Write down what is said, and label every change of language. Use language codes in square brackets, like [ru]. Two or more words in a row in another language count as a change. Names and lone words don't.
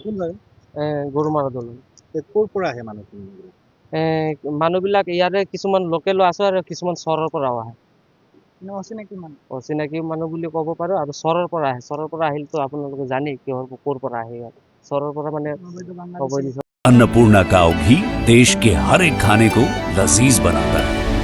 [as] গৰুমাৰা দলং। ক'ৰ পৰা আহে মানুহখিনি? মানুহবিলাক ইয়াৰে কিছুমান লোকেলো আছে আৰু কিছুমান চহৰৰ পৰাও আহে। অচিনাকি মানুহ বুলি ক'ব পাৰো। আৰু চহৰৰ পৰা আহে। চহৰৰ পৰা আহিলেতো আপোনালোকে জানেই ক'ৰ পৰা আহে। ইয়াতে চহৰৰ পৰা মানে [hi] अन्नपूर्णा काव घी देश के हर एक खाने को लजीज बनाता है।